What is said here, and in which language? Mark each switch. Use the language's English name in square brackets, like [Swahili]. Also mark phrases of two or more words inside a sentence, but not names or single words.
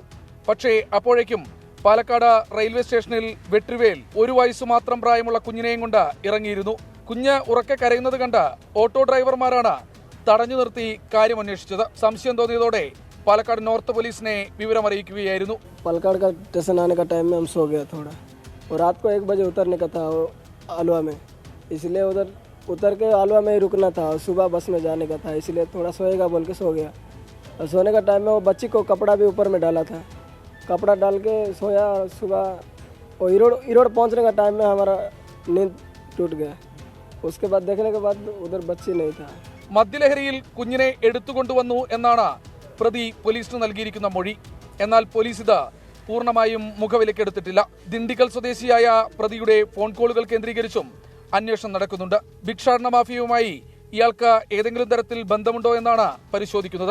[Malayalam] പക്ഷേ അപ്പോഴേക്കും പാലക്കാട് റെയിൽവേ സ്റ്റേഷനിൽ വെട്രിവേൽ 1 വയസ്സു മാത്രം പ്രായമുള്ള കുഞ്ഞിനെയും കൊണ്ട് ഇറങ്ങിയിരുന്നു. കുഞ്ഞ് ഉറക്കെ കരയുന്നത് കണ്ട് ഓട്ടോ ഡ്രൈവർമാരാണ് തടഞ്ഞു നിർത്തി കാര്യം അന്വേഷിച്ചത്. സംശയം തോന്നിയതോടെ പാലക്കാട് നോർത്ത് പോലീസിനെ വിവരമറിയിക്കുകയായിരുന്നു. [Hindi] पालकाड का स्टेशन आने का टाइम में हम सो गया थोड़ा, और रात को 1 बजे उतरने का था आलवा में, इसलिए उधर उतर के आलवा में ही रुकना था और सुबह बस में जाने का था, इसलिए थोड़ा सोएगा बोल के सो गया। और सोने का टाइम में वो बच्ची को कपड़ा भी ऊपर में डाला था, कपड़ा डाल के सोया। सुबह और इरोड़ पहुँचने का टाइम में हमारा नींद टूट गया। उसके बाद देखने के बाद उधर बच्ची नहीं था. [Malayalam] മദ്യലഹരിയിൽ കുഞ്ഞിനെ എടുത്തുകൊണ്ടുവന്നു എന്നാണ് പ്രതി പോലീസിന് നൽകിയിരിക്കുന്ന മൊഴി. എന്നാൽ പോലീസ് ഇത് പൂർണ്ണമായും മുഖവിലക്കെടുത്തിട്ടില്ല. ദിണ്ടിഗൽ സ്വദേശിയായ പ്രതിയുടെ ഫോൺ കോളുകൾ കേന്ദ്രീകരിച്ചും അന്വേഷണം നടക്കുന്നുണ്ട്. ഭിക്ഷാടന മാഫിയയുമായി ഇയാൾക്ക് ഏതെങ്കിലും തരത്തിൽ ബന്ധമുണ്ടോ എന്നാണ് പരിശോധിക്കുന്നത്.